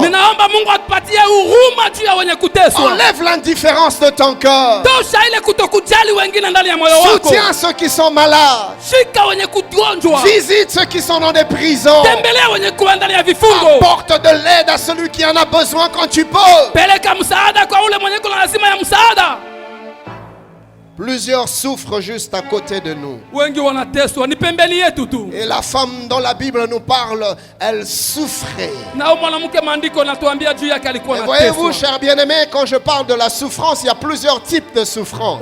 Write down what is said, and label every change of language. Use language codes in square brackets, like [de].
[sw] Ninaomba Mungu atupatie huruma juu ya wenye kuteswa. [fr] Enlève l'indifférence de ton cœur. [sw] Tosha ile kutokujali wengine ndani ya moyo wako. [fr] Soutiens ceux qui sont malades. [sw] Shika wenye kugonjwa. [fr] Visite ceux qui sont dans des prisons. [sw] Tembelea wenye kuwa ndani ya vifungo. [fr] Apporte de l'aide à celui qui en a besoin quand tu peux. [sw] Peleka msaada kwa ule mwenye kuna lazima ya msaada. [fr] Plusieurs souffrent juste à côté de nous. [sw] Wengi wanateswa ni pembeni yetu tu. [fr] Et la femme dont la Bible nous parle, elle souffrait. [sw] Na mwanamke maandiko natuambia juu yake alikuwa [fr] Et voyez-vous, [sw] anateswa. [fr] chers bien-aimés, quand je parle de la souffrance, il y a plusieurs types de souffrance.